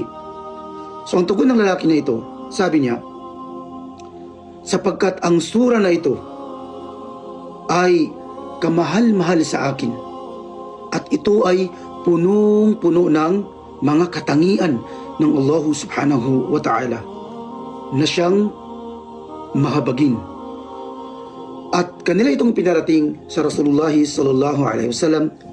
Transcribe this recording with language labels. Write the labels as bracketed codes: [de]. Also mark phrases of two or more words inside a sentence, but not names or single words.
[tl] So ang tugon ng lalaki na ito, sabi niya, sapagkat ang sura na ito ay kamahal-mahal sa akin at ito ay punong-puno ng mga katangian ng [ar] الله سبحانه وتعالى [tl] na siyang mahabagin. At kanila itong pinarating sa Rasulullah [ar] صلى الله عليه وسلم